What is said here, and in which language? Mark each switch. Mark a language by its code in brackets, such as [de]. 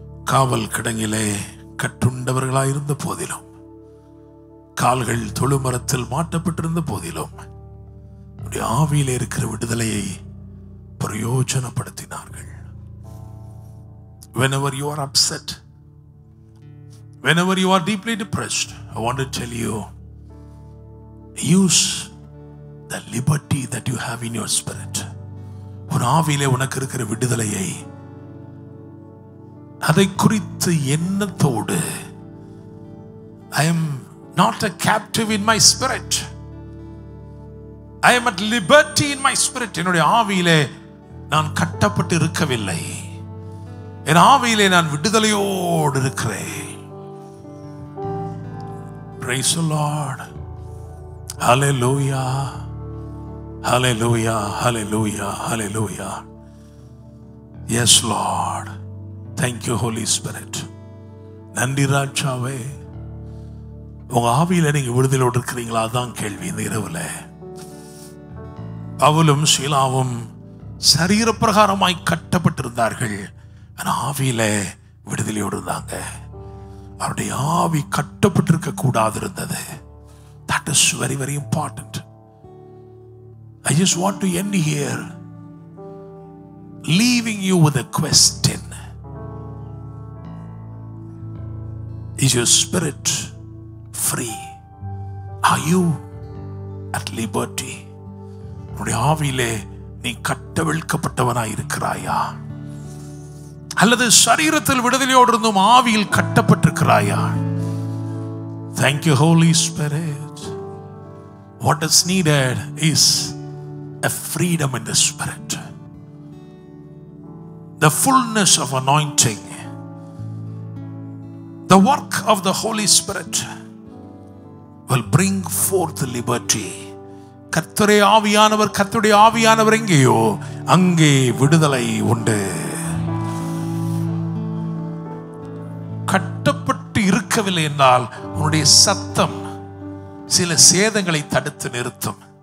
[ta] காவல் கிடங்கிலே கட்டுண்டவர்களாயிருந்த போதிலும், கால்கள் தொழுமரத்தில் மாட்டப்பட்டிருந்த போதிலும், ஆவியிலே இருக்கிற விடுதலையை பிரயோஜனப்படுத்தினார்கள். [en] Whenever you are upset, whenever you are deeply depressed, I want to tell you, use the liberty that you have in your spirit. [ta] உன் ஆவியிலே உனக்கு இருக்கிற விடுதலையை, அதை குறித்து எண்ணத்தோடு, [en] I am not a captive in my spirit, I am at liberty in my spirit. [ta] என்னுடைய ஆவியிலே நான் கட்டப்பட்டு இருக்கவில்லை, என் ஆவியிலே நான் விடுதலையோடு இருக்கிறேன். [en] Praise the Lord. Hallelujah. Hallelujah. Hallelujah. Hallelujah. Yes, Lord. Thank you, Holy Spirit. [ta] நன்றி ராஜாவே. உங்க ஆவியில நீங்க விடுதலையோடு இருக்கிறீங்களா? அதான் கேள்வி இந்த இரவுல. பவுலும் சீலாவும் சரீர பிரகாரமாய் கட்டப்பட்டிருந்தார்கள், ஆவியில விடுதலையோடு இருந்தாங்க. அவருடைய ஆவி கட்டப்பட்டிருக்க கூடாது இருந்தது. [en] That is very, very important. I just want to end here leaving you with a question. Is your spirit free? Are you at liberty? [ta] உன்னுடைய ஆவியிலே நீ கட்டவிழ்க்கப்பட்டவனாய் இருக்கிறாயா? அல்லது சரீரத்தில் விடுதலையோடு இருந்தும் ஆவியில் கட்டப்பட்டிருக்கிறாயா? [en] Thank you, Holy Spirit. What is needed is a freedom in the Spirit, the fullness of anointing, the work of the Holy Spirit will bring forth liberty. [ta] கர்த்தருடைய ஆவியானவர், கர்த்தருடைய ஆவியானவர் எங்கேயோ அங்கே விடுதலை உண்டு. கட்டப்பட்டு இருக்கவில்லை என்றால் உன்னுடைய சத்தம் சில சேதங்களை தடுத்து நிறுத்தும்.